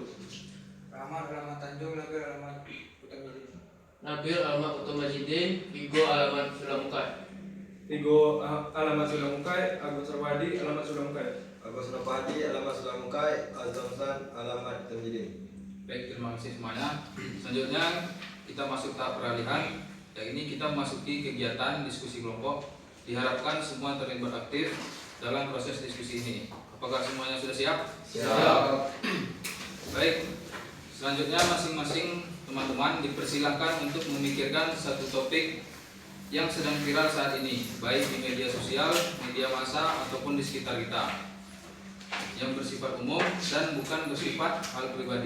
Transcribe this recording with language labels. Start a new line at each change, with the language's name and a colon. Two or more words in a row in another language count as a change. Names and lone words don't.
Indonesian: Rahmat, alamat Tanjung. Nabil, alamat Kota Majidin. Nabil, alamat Kota Majidin. Bigo, alamat Sulamungkai. Tigo, alamat Sulamungkai. Agus Surabadi, alamat Sulamungkai. Agus Surabadi, alamat Sulamungkai. Azamsan, alamat Tanjidin. Baik, terima kasih semuanya. Selanjutnya kita masuk tahap peralihan. Ya, ini kita memasuki kegiatan diskusi kelompok. Diharapkan semua terlibat aktif dalam proses diskusi ini. Apakah semuanya sudah siap? Siap. Baik, selanjutnya masing-masing teman-teman dipersilahkan untuk memikirkan satu topik yang sedang viral saat ini, baik di media sosial, media massa, ataupun di sekitar kita, yang bersifat umum dan bukan bersifat hal pribadi.